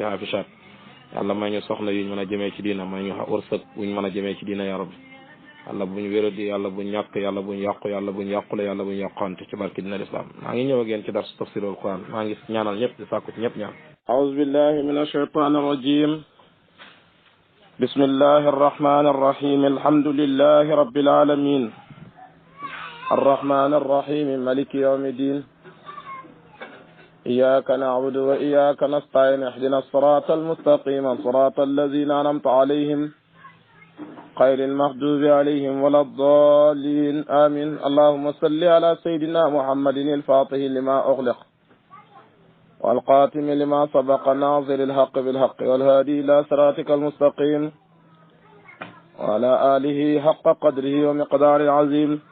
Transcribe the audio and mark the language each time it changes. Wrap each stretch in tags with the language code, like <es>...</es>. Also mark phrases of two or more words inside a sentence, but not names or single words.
<wo>xaafisat yàlla may ñu soxna yuñ mën a jëmee ci diina may ñu wërsëg wuñ mën a jëmee ci diina</wo> <ar>يا ربي</ar> <wo>yàlla buñ wéradi yàlla buñ ñàkk yàlla buñ yàqu yàlla buñ yàqule yàlla buñ yàqante ci barki</wo> <ar>دين الإسلام</ar> <wo>maa ngi ñëw ak yéen ci</wo> <ar>درس تفسير القرآن</ar> <wo>maa ngi ñaanal ñëpp di sàkku ci ñëpp ñaan</wo> <ar>أعوذ بالله من الشيطان الرجيم بسم الله الرحمن الرحيم الحمد لله رب العالمين الرحمن الرحيم مالك يوم الدين إياك نعبد وإياك نستعين اهدنا الصراط المستقيم صراط الذين أنعمت عليهم غير المغضوب عليهم ولا الضالين آمين اللهم صل على سيدنا محمد الفاتح لما أغلق والقاتم لما سبق ناظر الحق بالحق والهادي إلى صراطك المستقيم وعلى آله حق قدره ومقدار العظيم</ar>